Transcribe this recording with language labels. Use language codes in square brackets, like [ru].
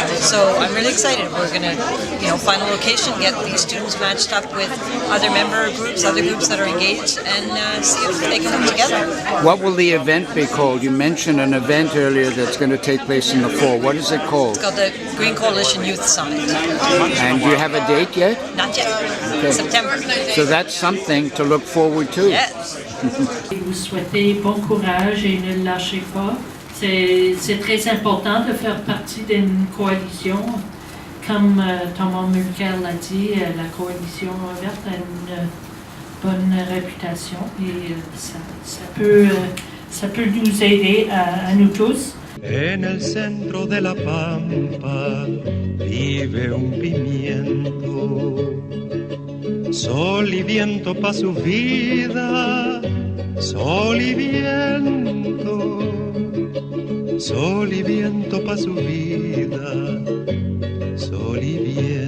[en] So I'm really excited. We're going to, find a location, get these students matched up with other member groups, other groups that are engaged, and see if they can come together. What will the event be called? You mentioned an event earlier that's going to take place in the fall. What is it called? It's called the Green Coalition Youth Summit. And do you have a date yet? Not yet. Okay. September. So that's something to look forward to. Yes. [fr] Vous souhaitez bon courage et ne lâchez pas. C'est très important de faire partie d'une coalition. Comme Thomas Mulcair l'a dit, la coalition verte a une bonne réputation et ça peut nous aider à nous tous. [es] En el centro de la pampa vive un pimiento, sol y viento pa' su vida, sol y viento, sol y viento pa' su vida, sol y viento.